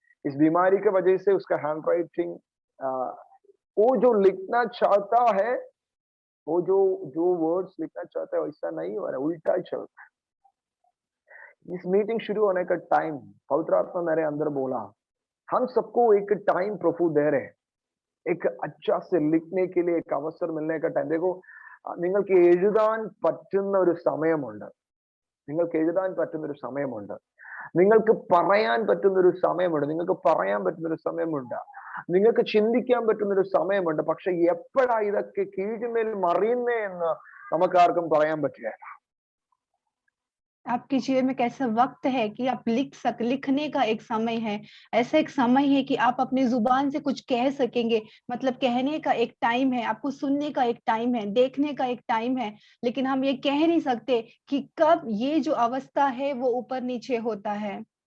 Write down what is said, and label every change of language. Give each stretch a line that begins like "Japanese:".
Hindi: इस बीमारी की वजह से उसका हैंड राइटिंग, वो जो लिखना चाहता है, वो जो जो वर्ड्स लिखना चाहता है वैसा नहीं हो रहा है, उल्टा चलता है। इस मीटिंग शुरू होने का टाइम पवित्र आत्मा मेरे अंदर बोला, हम सबको एक टाइम प्रभु दे रहे हैं, एक अच्छा से लिखने के लिए एक अवसर मिलने का टाइम। देखो,
Malayalam: നിങ്ങൾക്ക് എഴുതാൻ പറ്റുന്ന ഒരു സമയമുണ്ട്, നിങ്ങൾക്ക് എഴുതാൻ പറ്റുന്ന ഒരു സമയമുണ്ട്, നിങ്ങൾക്ക് പറയാൻ പറ്റുന്ന ഒരു സമയമുണ്ട്, നിങ്ങൾക്ക് പറയാൻ പറ്റുന്ന ഒരു സമയമുണ്ട്, നിങ്ങൾക്ക് ചിന്തിക്കാൻ പറ്റുന്ന ഒരു സമയമുണ്ട്. പക്ഷെ എപ്പോഴാ ഇതൊക്കെ കീഴ്മേൽ മറിയുന്നേ എന്ന് നമുക്കാർക്കും പറയാൻ പറ്റുകയില്ല.
Hindi: आपके जीवन में कैसा वक्त है कि आप लिखने का एक समय है, ऐसा एक समय है कि आप अपनी जुबान से कुछ कह सकेंगे, मतलब कहने का एक टाइम है, आपको सुनने का एक टाइम है, देखने का एक टाइम है, लेकिन हम ये कह नहीं सकते कि कब ये जो अवस्था है वो ऊपर नीचे होता है।